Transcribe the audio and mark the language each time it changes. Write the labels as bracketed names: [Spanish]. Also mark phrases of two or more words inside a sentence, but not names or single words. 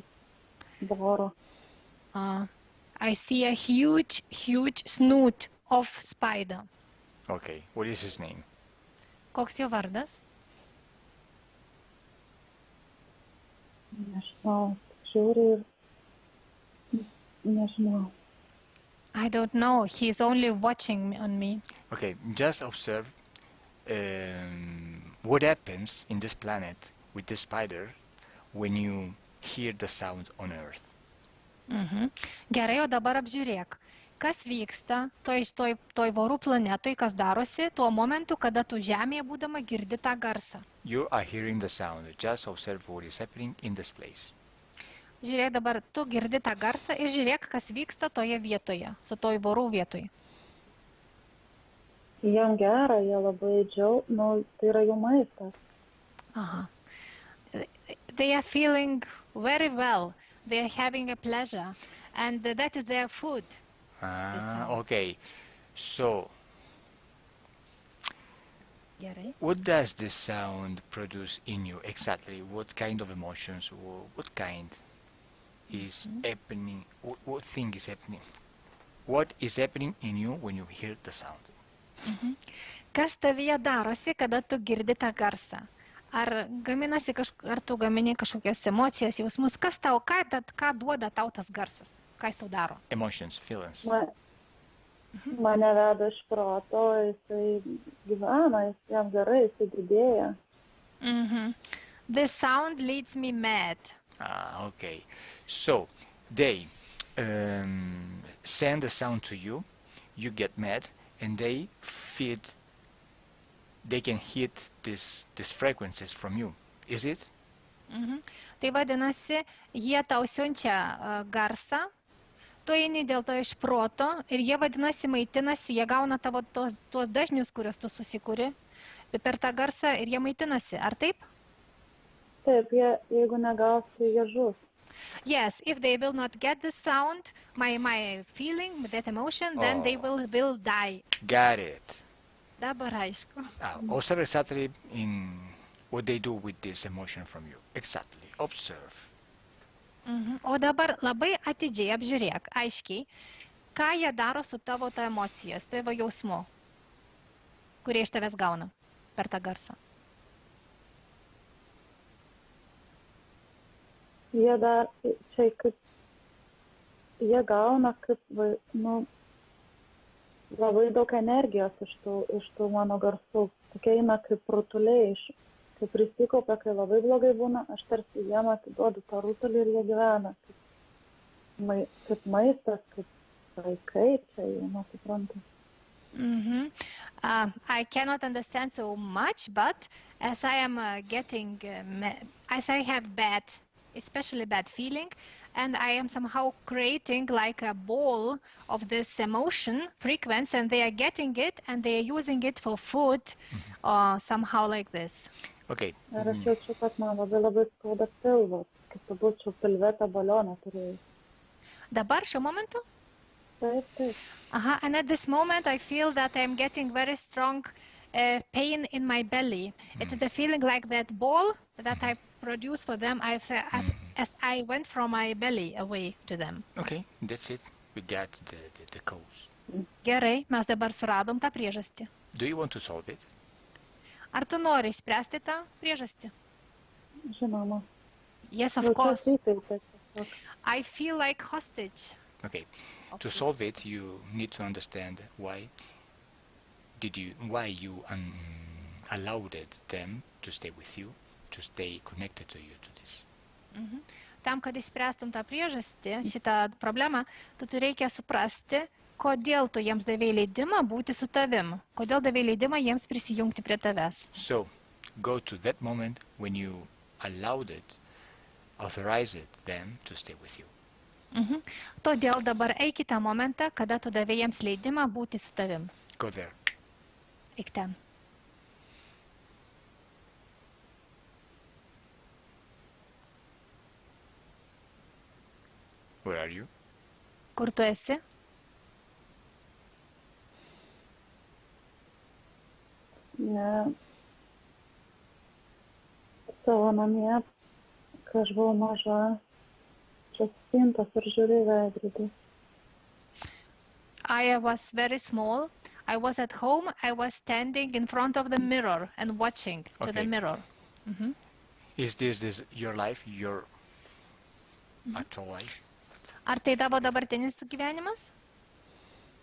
[Lithuanian] Voro. [English] I see a huge snoot of spider. Okay, what is his name? [Lithuanian] Koks jo vardas? Nežinau, žiūri ir nežinau. [English] I don't know. He's only watching on me. Okay, just observe what happens in this planet with the spider when you hear the sound on Earth. [Lithuanian] Gerai, o dabar apžiūrėk, kas vyksta toj vorų planetoj, kas darosi tuo momentu, kada tu žemėje būdama girdi tą garsą. [English] You are hearing the sound. Just observe what is happening in this place. [Lithuanian] Žiūrėk, dabar tu girdi tą garsą ir žiūrėk, kas vyksta toje vietoje, su toj vorų vietoj. Jiem gera, jie labai tai yra jų maistas. Aha. [English] They are feeling very well. They are having a pleasure. And that is their food. Okay. So, [Lithuanian] Gerai. [English] what does this sound produce in you exactly? What kind of emotions? What kind is happening? What thing is happening? What is happening in you when you hear the sound? [Lithuanian] Kas tavyje darosi, kada tu girdi tą garsą? Ar tu gamini kažkokias emocijas, jausmus? Ką duoda tau tas garsas? Ką jis tau daro? [English] Emotions, feelings. [Lithuanian] Mane veda iš proto, jisai gyvena, jam gerai, jisai didėja. [English] This sound leads me mad. Okay. So, they send the sound to you, you get mad, and they can hit these frequencies from you. Is it? [Lithuanian] Tai vadinasi, jie tau siunčia garsą, tu eini dėl to iš proto ir jie vadinasi maitinasi, jie gauna tavo tuos dažnius, kuriuos tu susikuri per tą garsą ir jie maitinasi. Ar taip? Taip, jeigu negaus, tai jie žus. [English] Yes, if they will not get the sound, my feeling, that emotion, then they will die. Got it. [Lithuanian] Dabar aišku. [English] Observe exactly in what they do with this emotion from you. Exactly. Observe. [Lithuanian] O dabar labai atidžiai apžiūrėk, aiškiai, ką jie daro su tavo ta emocija, su tavo jausmu, kurie iš tavęs gauna per tą garsą. Jie gauna labai daug energijos iš tų mano garsų. Tokie eina kaip rutuliai, kai prisikaupia, kai labai blogai būna, aš tarsi jiem atiduodu tą rutulį ir jie gyvena. Kaip maistas, kaip vaikai, čia jie nesuprantu. [English] I cannot understand so much, but as I am as I have especially bad feeling, and I am somehow creating like a ball of this emotion frequency, and they are getting it and they are using it for food, somehow like this. Okay. [Lithuanian] Ir aš jaučiu, kad man labai skauda pilvas, kaip būčiau pilvetą balioną turėjus. Dabar, šiuo momentu? Taip. [English] And at this moment I feel that I am getting very strong pain in my belly. It's the feeling like that ball that I produce for them as I went from my belly away to them. Okay, that's it. We got the cause. [Lithuanian] Gerai, mes dabar suradom tą priežastį. [English] Do you want to solve it? [Lithuanian] Ar tu nori išspręsti tą priežastį? Žinoma. [English] Yes, of course. I feel like hostage. Okay. To solve it, you need to understand why you allowed them to stay with you, to stay connected to you, to this. [Lithuanian] Tam, kad išspręstum tą priežastį, šitą problemą, tu reikia suprasti, kodėl tu jiems davei leidimą būti su tavim, kodėl davei leidimą jiems prisijungti prie tavęs. [English] So, go to that moment when you authorized them to stay with you. [Lithuanian] Todėl dabar eik į tą momentą, kada tu davei jiems leidimą būti su tavim. [English] Go there. [Lithuanian] Eik ten. [English] Where are you? [Lithuanian] Kur tu esi? Ne. Savo namie, kai aš buvau maža, spintos ir žiūri veidrodį. [English] I was very small. I was at home. I was standing in front of the mirror and watching to the mirror. Is this your life, your actual life? [Lithuanian] Ar tai tavo dabartinis gyvenimas?